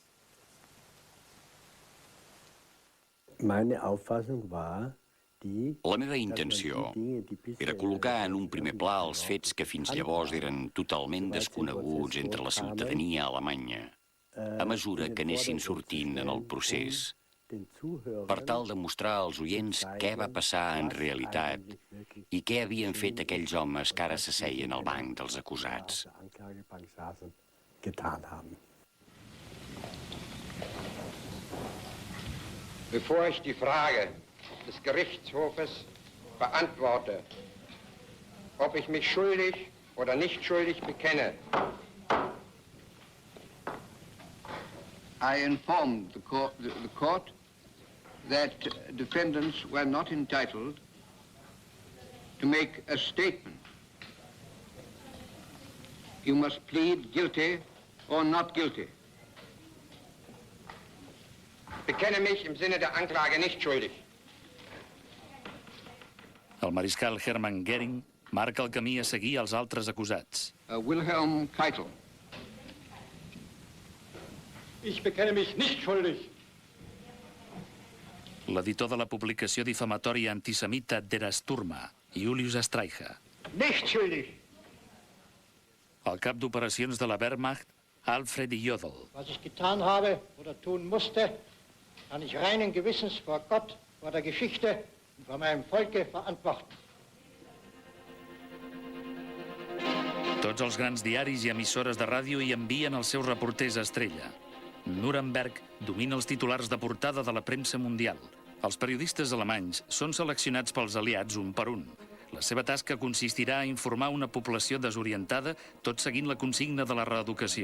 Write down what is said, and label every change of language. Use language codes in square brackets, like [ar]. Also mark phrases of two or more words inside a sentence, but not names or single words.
[ca] La meva intenció era col·locar en un primer pla els fets que fins llavors eren totalment desconeguts entre la ciutadania alemanya, a mesura que anessin sortint en el procés, per tal de mostrar als oients què va passar en realitat i què havien fet aquells homes que ara s'asseien al banc dels acusats. [de] Bevor ich die Frage des Gerichtshofes beantworte, ob ich mich schuldig oder nicht schuldig bekenne, [en] I informed the court that defendants were not entitled to make a statement. You must plead guilty or not guilty. [de] bekenne mich im Sinne der Anklage nicht schuldig. [ca] El mariscal Hermann Göring marca el camí a seguir als altres acusats. Wilhelm Keitel. [de] Ich bekenne mich nicht schuldig. [ca] l'editor de la publicació difamatòria antisemita Der Sturmer, Julius Streicher. [de] Nicht schuldig. [ca] El cap d'operacions de la Wehrmacht, Alfred Jodl. [de] Was ich getan habe oder tun musste, kann ich reinen Gewissens vor Gott, vor der Geschichte und vor meinem Volke verantworten. [ca] Tots els grans diaris i emissores de ràdio hi envien els seus reporters estrella. Nuremberg domina els titulars de portada de la premsa mundial. Els periodistes alemanys són seleccionats pels aliats un per un. La seva tasca consistirà a informar una població desorientada, tot seguint la consigna de la reeducació.